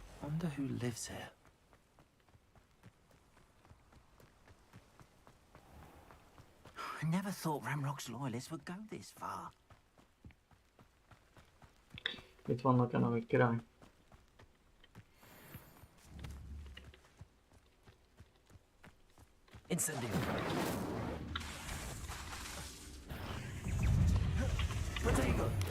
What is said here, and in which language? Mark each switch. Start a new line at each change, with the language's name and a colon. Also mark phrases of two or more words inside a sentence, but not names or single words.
English: wonder who lives here. I never thought Ramrock's loyalists would go this far.
Hungarian: Itt vannak ennek király. Incendio. Protego.